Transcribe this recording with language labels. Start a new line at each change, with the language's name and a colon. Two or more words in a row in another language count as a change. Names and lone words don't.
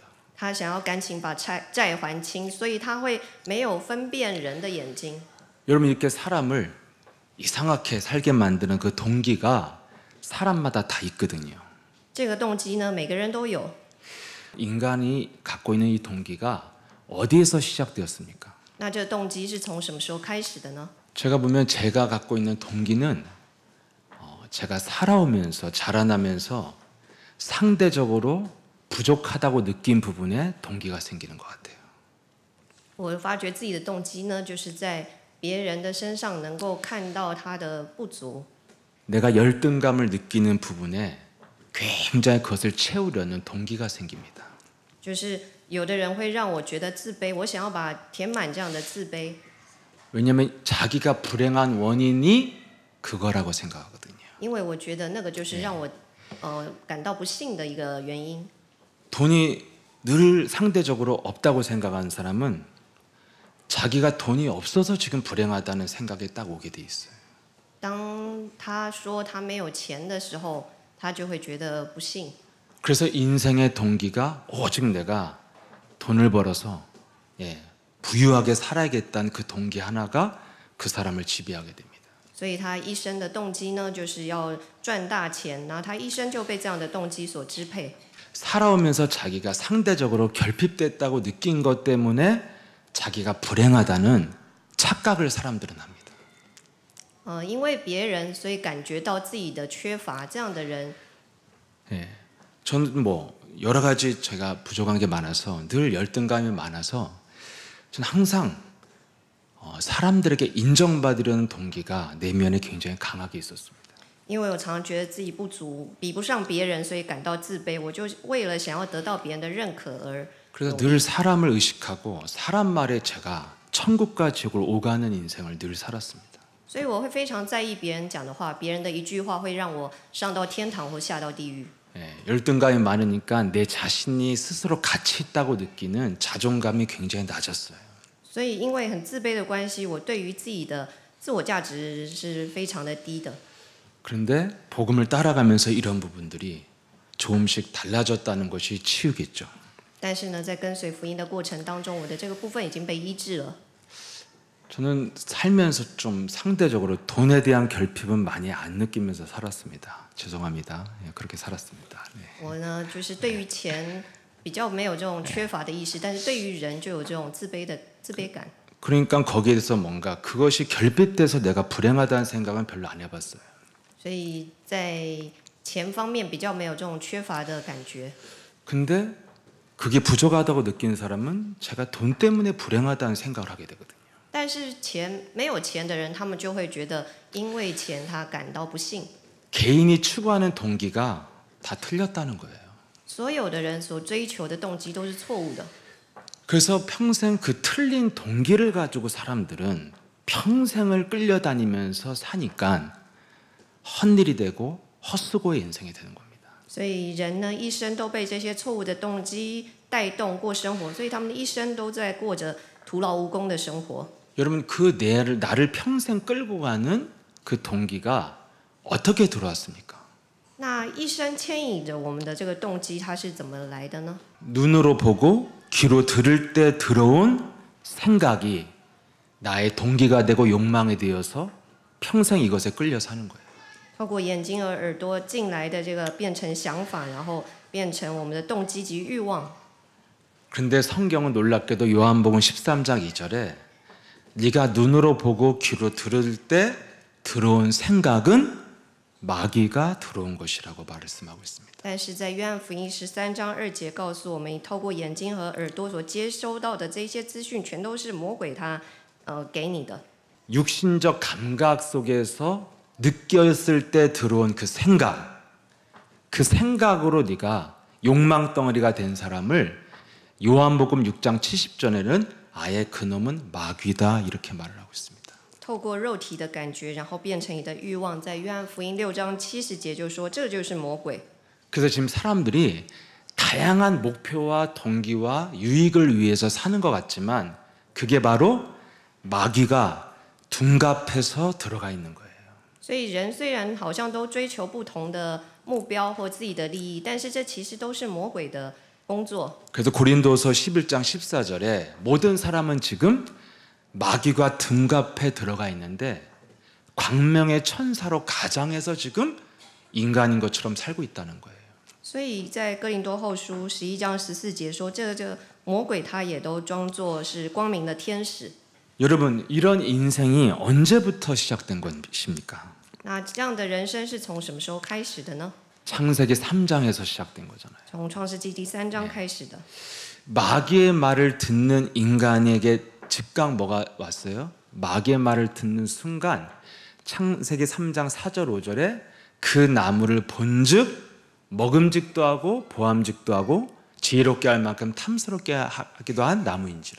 Chinese: 他想要赶紧把债还清，所以他会没有分辨人的眼睛。
Korean: 여러분 이렇게 사람을 이상하게 살게 만드는 그 동기가 사람마다 다 있거든요.
Chinese: 这个动机呢，每个人都有。
Korean: 인간이 갖고 있는 이 동기가 어디에서 시작되었습니까?
Chinese: 那这个动机是从什么时候开始的呢？
Korean: 제가 보면 제가 갖고 있는 동기는 제가 살아오면서 자라나면서 상대적으로 부족하다고 느낀 부분에 동기가 생기는 것 같아요.
Chinese: 我发觉自己的动机呢，就是在别人的身上能够看到他的不足。
Korean: 내가 열등감을 느끼는 부분에 굉장히 그것을 채우려는 동기가 생깁니다.
Chinese: 就是有的人会让我觉得自卑，我想要把填满这样的自卑。
Korean: 왜냐하면 자기가 불행한 원인이 그거라고 생각하거든요.
Chinese: 因为我觉得那个就是让我感到不幸的一个原因。
Korean: 돈이 늘 상대적으로 없다고 생각하는 사람은 자기가 돈이 없어서 지금 불행하다는 생각에 딱 오게 돼 있어요.
Chinese: 当他说他没有钱的时候，他就会觉得不幸。
Korean: 그래서 인생의 동기가 오직 내가 돈을 벌어서 부유하게 살아야겠다는 그 동기 하나가 그 사람을 지배하게 됩니다.
Chinese: 所以他一生的动机呢，就是要赚大钱，然后他一生就被这样的动机所支配。
Korean: 살아오면서 자기가 상대적으로 결핍됐다고 느낀 것 때문에 자기가 불행하다는 착각을 사람들은 합니다.
Chinese: 因为别人，所以感觉到自己的缺乏，这样的人，
Korean: 저는 뭐 여러 가지 제가 부족한 게 많아서 늘 열등감이 많아서 저는 항상 사람들에게 인정받으려는 동기가 내면에 굉장히 강하게 있었습니다.
Chinese: 因为我常常觉得自己不足，比不上别人，所以感到自卑。我就为了想要得到别人的认可而
Korean: 그래서 늘 사람을 의식하고 사람 말에 제가 천국과 지옥을 오가는 인생을 늘 살았습니다.
Chinese: 所以我会非常在意别人讲的话，别人的一句话会让我上到天堂或下到地狱。
Korean: 열등감이 많으니까 내 자신이 스스로 가치 있다고 느끼는 자존감이 굉장히 낮았어요.
Chinese: 所以因为很自卑的关系，我对于自己的自我价值是非常的低的。
Korean: 그런데 복음을 따라가면서 이런 부분들이 조금씩 달라졌다는 것이 치유겠죠.
Chinese: 但是呢，在跟随福音的过程当中，我的这个部分已经被医治了。
Korean: 저는 살면서 좀 상대적으로 돈에 대한 결핍은 많이 안 느끼면서 살았습니다. 죄송합니다. 그렇게 살았습니다.
Chinese: 我呢，就是对于钱比较没有这种缺乏的意识，但是对于人就有这种自卑感。
Korean: 그러니까 거기에 대해서 뭔가 그것이 결핍돼서 내가 불행하다는 생각은 별로 안 해봤어요.
Chinese: 所以在钱方面比较没有这种缺乏的感觉。
Korean: 근데 그게 부족하다고 느끼는 사람은 제가 돈 때문에 불행하다는 생각을 하게 되거든요.
Chinese: 但是没有钱的人，他们就会觉得因为钱他感到不幸。
Korean: 개인이 추구하는 동기가 다 틀렸다는 거예요.
Chinese: 所有的人所追求的动机都是错误的。
Korean: 그래서 평생 그 틀린 동기를 가지고 사람들은 평생을 끌려다니면서 사니까 헛일이 되고 헛수고의 인생이 되는 겁니다.
Chinese: 所以人呢，一生都被这些错误的动机带动过生活，所以他们一生都在过着徒劳无功的生活。
Korean: 여러분 그 나를 평생 끌고 가는 그 동기가 어떻게 들어왔습니까?
Chinese: 那一生牵引着我们的这个动机，它是怎么来的呢？
Korean: 눈으로 보고 귀로 들을 때 들어온 생각이 나의 동기가 되고 욕망이 되어서 평생 이것에 끌려 사는 거예요.
Chinese: 透过眼睛和耳朵进来的这个变成想法，然后变成我们的动机及欲望。
Korean: 그런데 성경은 놀랍게도 요한복음 13장 2절에 네가 눈으로 보고 귀로 들을 때 들어온 생각은 마귀가 들어온 것이라고 말씀하고 있습니다.
Chinese: 但是在约翰福音13章2节告诉我们，透过眼睛和耳朵所接收到的这些资讯，全都是魔鬼他给你的。
Korean: 육신적 감각 속에서 느꼈을 때 들어온 그 생각으로 네가 욕망 덩어리가 된 사람을 요한복음 6장 70절에는 아예 그놈은 마귀다 이렇게 말을 하고 있습니다.
Chinese: 透过肉体的感觉，然后变成你的欲望，在约翰福音6章70节就说，这就是魔鬼。
Korean: 그래서 지금 사람들이 다양한 목표와 동기와 유익을 위해서 사는 것 같지만 그게 바로 마귀가 둔갑해서 들어가 있는 거예요.
Chinese: 所以人虽然好像都追求不同的目标或自己的利益，但是这其实都是魔鬼的工作。
Korean: 그래서 고린도서 11장 14절에 모든 사람은 지금 마귀가 둔갑해 들어가 있는데 광명의 천사로 가장해서 지금 인간인 것처럼 살고 있다는 거예요.
Chinese: 所以在哥林多后书11章14节说，这个魔鬼他也都装作是光明的天使。
Korean: 여러분 이런 인생이 언제부터 시작된 것입니까?
Chinese: 那这样的人生是从什么时候开始的呢？
Korean: 창세기 3장에서 시작된 거잖아요.
Chinese: 从创世纪第3章开始的。
Korean: 마귀의 말을 듣는 인간에게 즉각 뭐가 왔어요? 마귀의 말을 듣는 순간 창세기 3장 4절 5절에 그 나무를 본즉 먹음직도 하고 보암직도 하고 지혜롭게 할 만큼 탐스럽게 하기도 한 나무인지라.